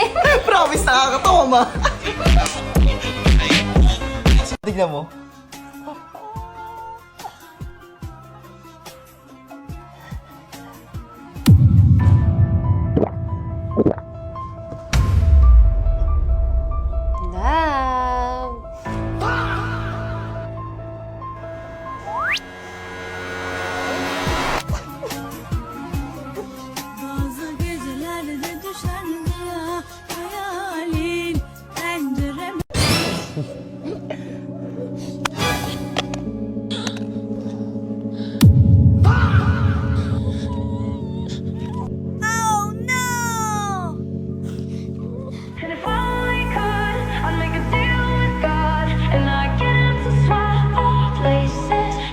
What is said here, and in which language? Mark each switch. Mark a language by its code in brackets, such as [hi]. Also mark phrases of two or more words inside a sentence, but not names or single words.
[tl] Promise, nakakatawa, ma. Tignan mo. [en] Love. [tr] Bazı gecelerde düşer ya hayalin pencereme. [en] Oh no! And if only could, I'd make a deal with God, and I get him to swap places.